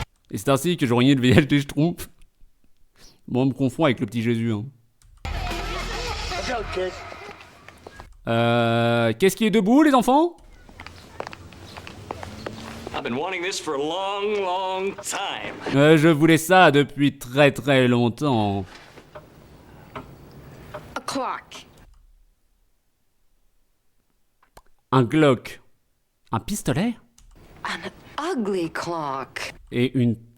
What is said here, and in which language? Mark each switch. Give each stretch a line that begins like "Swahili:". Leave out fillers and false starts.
French: Et c'est ainsi que je ruinais le VH des Schtroumpfs. Bon, on me confond avec le petit Jésus. Hein. Qu'est-ce qui est debout, les enfants?
English: I've been wanting this for a long, long time.
French: Je voulais ça depuis très très longtemps.
English: A clock.
French: Un Glock. Un pistolet?
English: An ugly clock.
French: Et une...